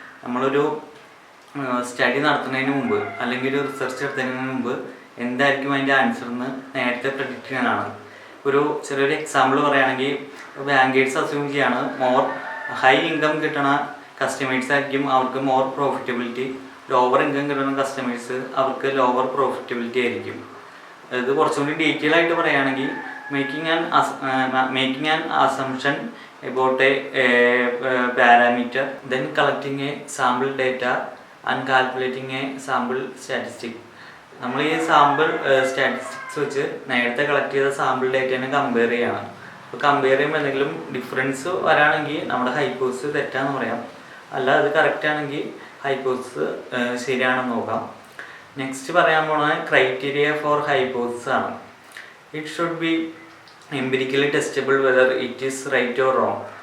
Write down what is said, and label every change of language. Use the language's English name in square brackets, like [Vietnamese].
[Malayalam] നമ്മളൊരു സ്റ്റഡി നടത്തുന്നതിന് മുമ്പ് അല്ലെങ്കിൽ ഒരു റിസർച്ച് നടത്തുന്നതിന് മുമ്പ് എന്തായിരിക്കും അതിൻ്റെ ആൻസർ എന്ന് നേരത്തെ പ്രെഡിക്റ്റ് ചെയ്യാനാണ്. ഒരു ചെറിയൊരു എക്സാമ്പിൾ പറയുകയാണെങ്കിൽ, ബാങ്കേഴ്സ് അസ്യൂം ചെയ്യാണ് മോർ ഹൈ ഇൻകം കിട്ടണ കസ്റ്റമേഴ്സ് ആയിരിക്കും അവർക്ക് മോർ പ്രോഫിറ്റബിലിറ്റി, ലോവർ ഇൻകം കിട്ടുന്ന കസ്റ്റമേഴ്സ് അവർക്ക് ലോവർ പ്രോഫിറ്റബിലിറ്റി ആയിരിക്കും. ഇത് കുറച്ചുകൂടി ഡീറ്റെയിൽ ആയിട്ട് പറയുകയാണെങ്കിൽ, [English] making an assumption about a parameter, then collecting a sample data and calculating a sample statistic. [Malayalam] നമ്മൾ ഈ സാമ്പിൾ സ്റ്റാറ്റിസ്റ്റിക്സ് വെച്ച് നേരത്തെ കളക്ട് ചെയ്ത സാമ്പിൾ ഡേറ്റേനെ കമ്പയർ ചെയ്യണം. അപ്പോൾ കമ്പയർ ചെയ്യുമ്പോൾ എന്തെങ്കിലും ഡിഫറൻസ് വരാണെങ്കിൽ നമ്മുടെ ഹൈപ്പോത്തിസിസ് തെറ്റാന്ന് പറയാം, അല്ല അത് കറക്റ്റ് ആണെങ്കിൽ ഹൈപ്പോത്തിസിസ് ശരിയാണെന്ന് നോക്കാം. നെക്സ്റ്റ് പറയാൻ പോകുന്നത് ക്രൈറ്റീരിയ ഫോർ ഹൈപ്പോത്തിസിസ് ആണ്. [English] It should be empirically testable whether it is right or wrong.